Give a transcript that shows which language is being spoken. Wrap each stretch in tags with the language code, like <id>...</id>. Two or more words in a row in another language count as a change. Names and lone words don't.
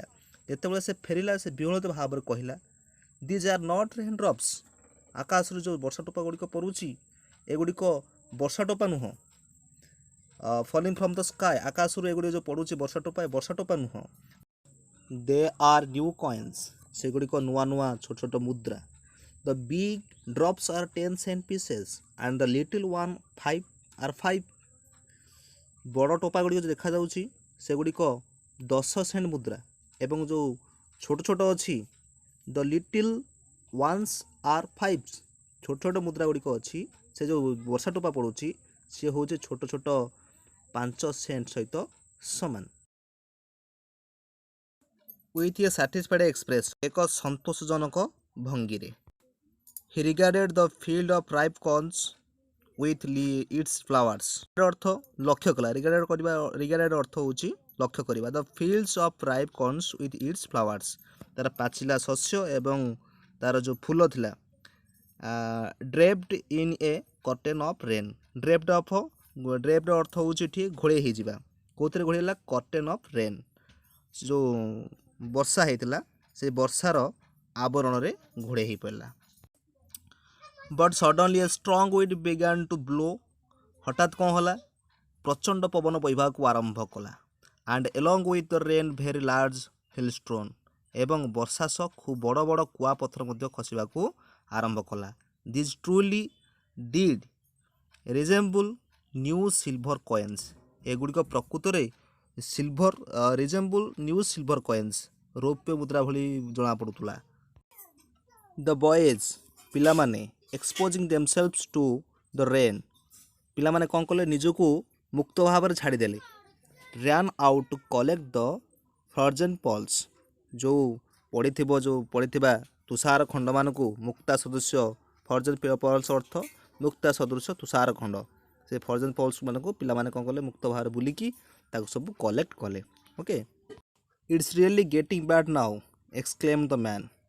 <or>ଯେତେବେଳେ ସେ ଫେରିଲା ସେ ବିହଳିତ ଭାବରେ କହିଲା,</or> <en>These are not rain drops,</en> <or>ଆକାଶରୁ ଯେଉଁ ବର୍ଷା ଟୋପା ଗୁଡ଼ିକ ପଡ଼ୁଛି ଏଗୁଡ଼ିକ ବର୍ଷା ଟୋପା ନୁହଁ।</or> <en>falling from the sky,</en> <or>ଆକାଶରୁ ଏଗୁଡ଼ିକ ଯେଉଁ ପଡ଼ୁଛି ବର୍ଷା ଟୋପା ନୁହଁ।</or> <en>They are new coins,</en> <or>ସେଗୁଡ଼ିକ ନୂଆ ନୂଆ ଛୋଟ ଛୋଟ ମୁଦ୍ରା।</or> <en>The big drops are 10 cent pieces and the little one 5 are 5।</en> <or>ବଡ଼ ଟୋପା ଗୁଡ଼ିକ ଯେଉଁ ଦେଖାଯାଉଛି ସେଗୁଡ଼ିକ 10 ସେଣ୍ଟ ମୁଦ୍ରା ଏବଂ ଯେଉଁ ଛୋଟ ଛୋଟ ଅଛି</or> <en>the little ones are</en> <or>5, ଛୋଟ ଛୋଟ ମୁଦ୍ରା ଗୁଡ଼ିକ ଅଛି, ସେ ଯେଉଁ ବର୍ଷା ଟୋପା ପଡ଼ୁଛି ସିଏ ହେଉଛି ଛୋଟ ଛୋଟ 5 ସେଣ୍ଟ ସହିତ ସମାନ।</or> <en>With a satisfied express,</en> <or>ଏକ ସନ୍ତୋଷଜନକ ଭଙ୍ଗୀରେ।</or> <en>He regarded the field of ripe corns with its flowers.</en> <or>ଅର୍ଥ ଲକ୍ଷ୍ୟ କଲା। ରିଗାର୍ଡେଡ୍ ଅର୍ଥ ହେଉଛି ଲକ୍ଷ୍ୟ କରିବା।</or> <en>The fields of ripe corns with its flowers,</en> <or>ତାର ପାଚିଲା ଶସ୍ୟ ଏବଂ ତାର ଯେଉଁ ଫୁଲ ଥିଲା</or> <en>draped in a curtain of rain.</en> <or>draped ଅର୍ଥ ହେଉଛି ଏଠି ଘୋଡ଼େଇ ହେଇଯିବା। କେଉଁଥିରେ ଘୋଡ଼େଇ ହେଲା?</or> <en>curtain of rain,</en> <or>ଯେଉଁ ବର୍ଷା ହେଇଥିଲା ସେ ବର୍ଷାର ଆବରଣରେ ଘୋଡ଼େଇ ହେଇପାରିଲା।</or> <en>But suddenly a strong wind began to blow.</en> <or>ହଠାତ୍ କ'ଣ ହେଲା? ପ୍ରଚଣ୍ଡ ପବନ ବହିବାକୁ ଆରମ୍ଭ କଲା।</or> <en>And along with the rain very large hailstone,</en> <or>ଏବଂ ବର୍ଷା ସହ ଖୁବ୍ ବଡ଼ ବଡ଼ କୁଆପଥର ମଧ୍ୟ ଖସିବାକୁ ଆରମ୍ଭ କଲା।</or> <en>These truly did resemble new silver coins.</en> <or>ଏଗୁଡ଼ିକ ପ୍ରକୃତରେ</or> <en>resemble new silver coins,</en> <or>ରୌପ୍ୟ ମୁଦ୍ରା ଭଳି ଜଣାପଡ଼ୁଥିଲା।</or> <en>The boys, ପିଲାମାନେ, exposing themselves to the rain,</en> <or>ପିଲାମାନେ କ'ଣ କଲେ? ନିଜକୁ ମୁକ୍ତ ଭାବରେ ଛାଡ଼ିଦେଲେ।</or> <en>ran out to collect the frozen pearls,</en> <or>ଯେଉଁ ପଡ଼ିଥିବା ତୁଷାର ଖଣ୍ଡମାନଙ୍କୁ ମୁକ୍ତା ସଦୃଶ୍ୟ</or> <en>frozen pearls</en> <or>ଅର୍ଥ ମୁକ୍ତା ସଦୃଶ୍ୟ ତୁଷାର ଖଣ୍ଡ, ସେ</or> <en>frozen pearls</en> <or>ମାନଙ୍କୁ ପିଲାମାନେ କ'ଣ କଲେ? ମୁକ୍ତ ଭାବରେ ବୁଲିକି ତାକୁ ସବୁ କଲେକ୍ଟ କଲେ।</or> <en>OK, it's really getting bad now exclaim the man.</en>